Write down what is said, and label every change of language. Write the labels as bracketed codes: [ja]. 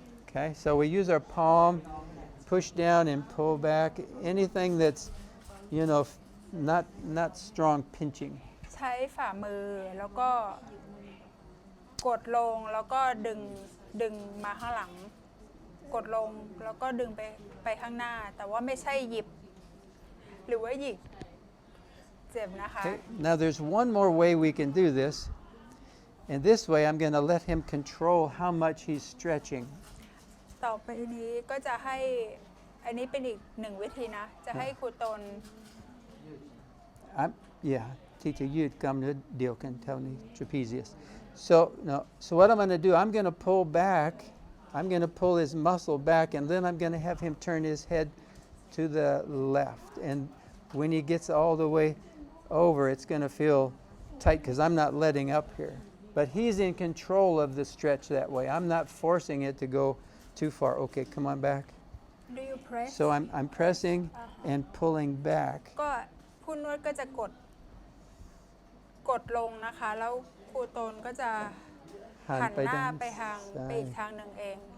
[en] Okay, so we use our palm, push down and pull back. Anything that's, you know, not strong pinching. [th] ๆใช้ฝ่ามือแล้วก็กดลงแล้วก็ดึงมาข้างหลัง กดลงแล้วก็ดึงไปข้างหน้า แต่ว่าไม่ใช่หยิบ หรือว่าหยิกเจ็บนะคะ [en] Okay, now there's one more way we can do this. And this way I'm going to let him control how much he's stretching. [th] ต่อไปนี้ก็จะให้อันนี้เป็นอีกหนึ่งวิธีนะ จะให้ครูตน [en] Yeah, teacher, you'd come to deal can tell me trapezius. So what I'm going to do, I'm going to pull back. I'm going to pull his muscle back, and then I'm going to have him turn his head to the left. And when he gets all the way over, it's going to feel tight because I'm not letting up here. But he's in control of the stretch that way. I'm not forcing it to go too far. Okay, come on back. Do you press So I'm pressing and pulling back. [th] ก็ผู้นวดก็จะกดลงนะคะ แล้วครูตนก็จะหันหน้าไปอีกทางหนึ่งเอง